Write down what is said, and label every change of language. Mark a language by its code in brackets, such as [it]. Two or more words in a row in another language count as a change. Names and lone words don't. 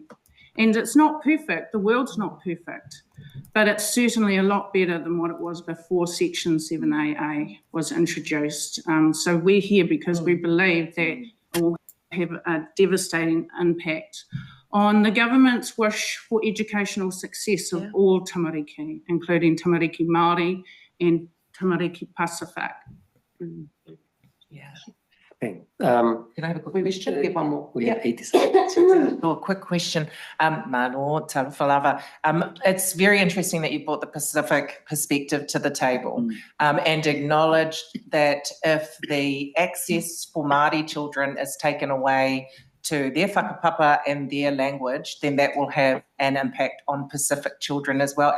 [en] And it's not perfect, the world's not perfect, but it's certainly a lot better than what it was before Section 7AA was introduced. So we're here because we believe that it will have a devastating impact on the government's wish for educational success of all tamariki, including [mi] tamariki Māori [en] and tamariki Pacific. Yeah. Okay. Can I have a quick question? Get one more. We have 80 seconds. A quick question, Mano Talafalava. It's very interesting that you brought the Pacific perspective to the table and acknowledged that if the access for Māori children is taken away to their whakapapa and their language, then that will have an impact on Pacific children as well.